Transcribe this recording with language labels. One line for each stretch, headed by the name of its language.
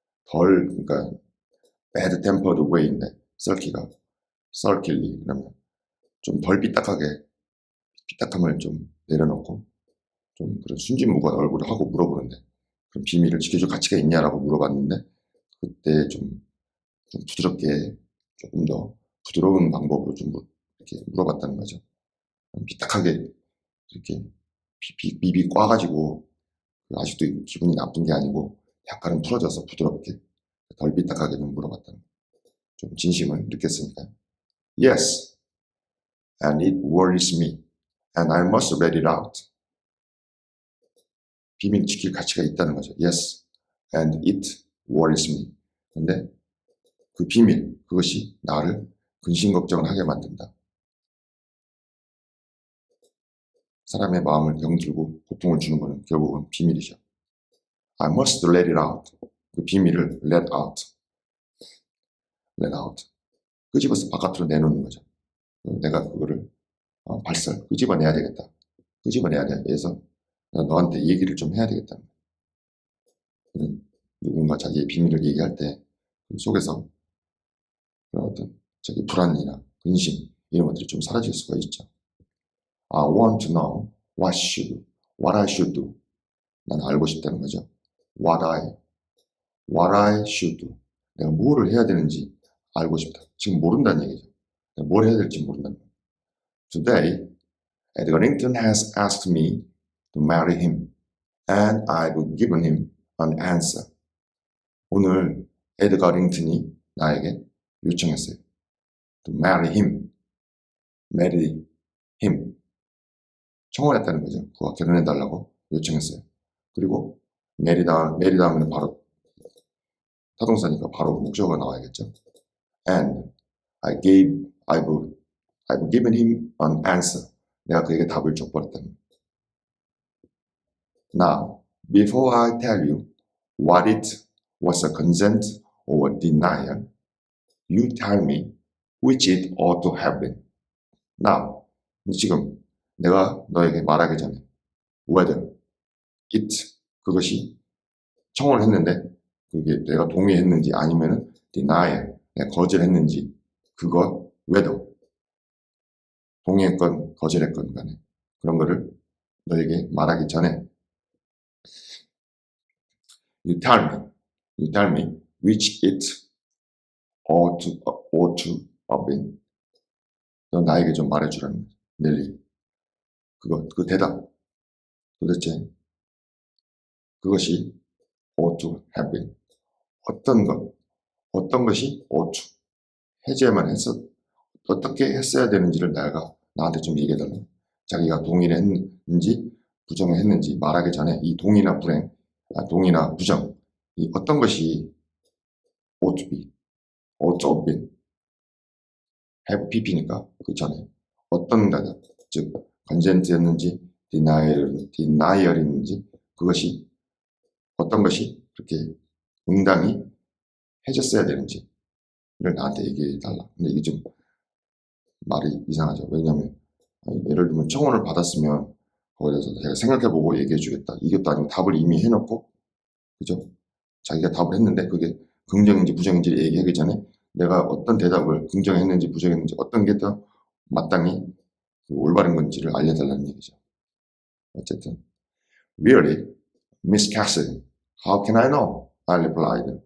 Korean: 그러니까 bad tempered way인데 썰키가 썰킬리, 그러면 좀 덜 삐딱함을 좀 내려놓고 좀 그런 순진무구한 얼굴을 하고 물어보는데, 그럼 비밀을 지켜줄 가치가 있냐라고 물어봤는데 그때 좀 부드럽게 조금 더 부드러운 방법으로 좀 이렇게 물어봤다는 거죠. 삐딱하게 이렇게 비비 꽈가지고 아직도 기분이 나쁜 게 아니고 약간은 풀어져서 부드럽게 덜 삐딱하게 좀 물어봤다는 거죠. 좀 진심을 느꼈으니까요.
English: Yes, and it worries me, and I must let it out.
Korean: 비밀 지킬 가치가 있다는 거죠.
English: Yes, and it worries me.
Korean: 근데 그 비밀, 그것이 나를 근심 걱정을 하게 만든다. 사람의 마음을 병들고 고통을 주는 것은 결국은 비밀이죠.
English: I must let it out.
Korean: 그 비밀을
English: let out. let out.
Korean: 끄집어서 바깥으로 내놓는 거죠. 내가 그거를 끄집어내야 되겠다. 끄집어내야 돼. 그래서 너한테 얘기를 좀 해야 되겠다. 누군가 자기의 비밀을 얘기할 때 그 속에서 그런 어떤 자기 불안이나 근심 이런 것들이 좀 사라질 수가 있죠.
English: I want to know what I should do.
Korean: 나는 알고 싶다는 거죠.
English: What I should do.
Korean: 내가 뭐를 해야 되는지 알고 싶다. 지금 모른다는 얘기죠. 내가 뭘 해야 될지 모른다는 거예요.
English: Today, Edgar Linton has asked me to marry him, and I've given him an answer.
Korean: 오늘 에드가 링튼이 나에게 요청했어요.
English: To marry him. marry him.
Korean: 청혼했다는 거죠. 그와 결혼해달라고 요청했어요. 그리고 marry 다음에는 바로 타동사니까 바로 목적어가 나와야겠죠.
English: And I've given him an answer.
Korean: 내가 그에게 답을 줘버렸다는 거예요.
English: Now, before I tell you what it was a consent or a denial, you tell me which it ought to have been.
Korean: Now, 지금 내가 너에게 말하기 전에 whether it 그것이 청혼을 했는데 그게 내가 동의했는지 아니면은 denial 내가 거절했는지 그거 whether 동의했건 거절했건 간에 그런 거를 너에게 말하기 전에
English: you tell me which it ought to have been.
Korean: 너 나에게 좀 말해주라는 거지. 넬리. 그 대답. 도대체 그것이
English: ought to have been.
Korean: 어떤 것이 ought to. 해제만 했어. 어떻게 했어야 되는지를 나한테 좀 얘기해달라. 자기가 동의를 했는지 부정을 했는지 말하기 전에 이 동의나 부정, 이 어떤 것이
English: ought to be, ought to have been,
Korean: have pp니까 그 전에 어떤 대답, 즉 consent였는지 denial인지 그것이 어떤 것이 그렇게 응당이 해줬어야 되는지를 나한테 얘기해달라. 근데 이게 좀 말이 이상하죠. 왜냐하면 예를 들면 청혼을 받았으면 거기에 대해서 제가 생각해보고 얘기해주겠다. 이것도 아니고 답을 이미 해놓고 그죠? 자기가 답을 했는데 그게 긍정인지 부정인지를 얘기하기 전에 내가 어떤 대답을 긍정했는지 부정했는지 어떤 게 더 마땅히 올바른 건지를 알려달라는 얘기죠. 어쨌든
English: Really, Miss Cassidy, how can I know? I replied.